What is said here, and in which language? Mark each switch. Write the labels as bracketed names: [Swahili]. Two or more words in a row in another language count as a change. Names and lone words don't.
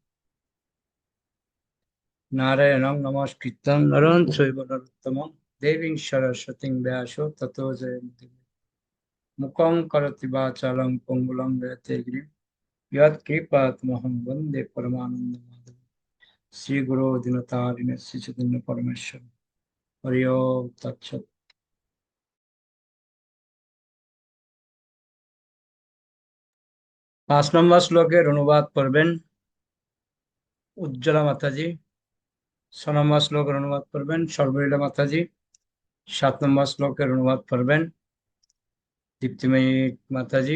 [Sanskrit] नारायणं नमस्कृतं नरं चैव नरोत्तमं देवीं सरस्वतीं व्यासो ततो जयन्ति। मुखं करोति वाचालं पंगुलं यते गिरिं यत्कृपातमहं वन्दे परमानन्दमाधवं। श्री गुरु दिनतारिणे श्री चैतन्य परमेश्वर हरि ओम तत्सत्। [Bangla] 5 নম্বর শ্লোকের অনুবাদ করবেন উজ্জ্বলা মাতাজি। 6 নম্বর শ্লোকের অনুবাদ করবেন সর্বলীলা মাতাজি। 7 নম্বর শ্লোকের অনুবাদ করবেন দীপ্তিময়ী মাতাজি।